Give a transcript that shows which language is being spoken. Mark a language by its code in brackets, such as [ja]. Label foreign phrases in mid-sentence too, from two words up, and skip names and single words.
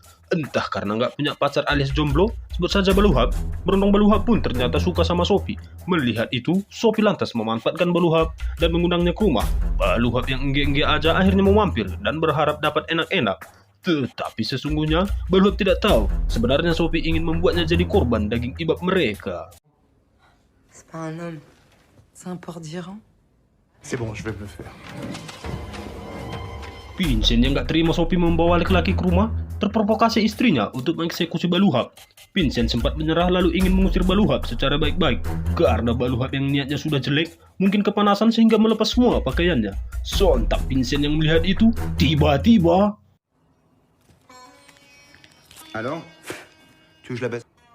[id] Entah karena nggak punya pacar alias jomblo, sebut saja Baluhab, berondong Baluhab pun ternyata suka sama Sophie. Melihat itu, Sophie lantas memanfaatkan Baluhab dan mengundangnya ke rumah. Baluhab yang engge-engge aja akhirnya mau mampir dan berharap dapat enak-enak. Tetapi sesungguhnya, Baluhab tidak tahu sebenarnya Sophie ingin membuatnya jadi korban daging ibab mereka. [fr] C'est pas un homme, c'est un porc d'Iran. C'est bon, je vais me le faire. [id] Vincent yang gak terima Sophie membawa laki-laki ke rumah, terprovokasi istrinya untuk mengeksekusi Baluhab. Vincent sempat menyerah lalu ingin mengusir Baluhab secara baik-baik. Karena Baluhab yang niatnya sudah jelek, mungkin kepanasan sehingga melepas semua pakaiannya. Sontak Vincent yang melihat itu, tiba-tiba... [fr] Alors Tu veux que je la baisse?